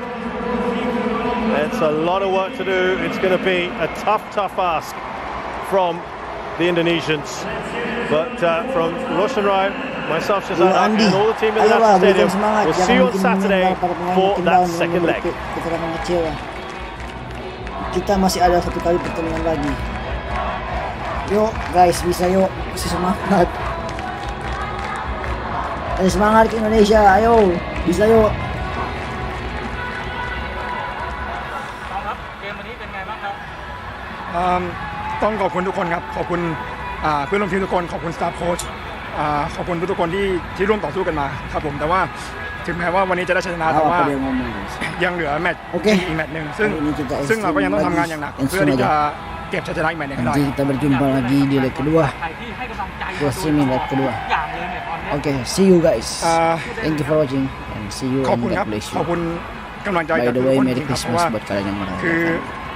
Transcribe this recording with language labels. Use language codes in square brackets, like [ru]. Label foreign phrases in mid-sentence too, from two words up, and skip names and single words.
[en] It's a lot of work to do. It's going to be a tough ask from the Indonesians. But from Roshan Rai, myself, Shazad, and all the team in the National Stadium, we'll see you on Saturday for that second leg. [id] Kita masih ada satu kali pertandingan lagi. Yuk guys, bisa yuk, masih semangat. Ada semangat ke Indonesia, ayo, bisa yuk. [th] ต้องขอบคุณทุกคนครับขอบคุณเพื่อนร่วมทีมทุกคนขอบคุณสตาฟโค้ชขอบคุณทุกคนที่ร่วมต่อสู้กันมาครับผมแต่ว่าถึงแม้ว่าวันนี้จะได้ชนะแต่ว่ายังเหลือแมตช์อีกแมตช์หนึ่งซึ่งเราก็ยังต้องทำงานอย่างหนักเพื่อที่จะเก็บชัยชนะอีกแมตช์หนึ่งให้ได้ [id] Nanti kita berjumpa lagi di leg kedua. Buat sini leg kedua. Oke, [en] see you guys. Thank you for watching and see you [th] ขอบ [en] and [th] คุณครั [en] God [th] บ [en] bless [th] ขอบ [en] you. [th] คุณกำลังใจ [en] By [th] จาก [en] the [th] ทุก [en] way, [th] คน [en] Merry [th] จริงๆครับเพราะ [en] Christmas [th] ว่า [id] buat kalian yang [th] คือ [id] merayakan.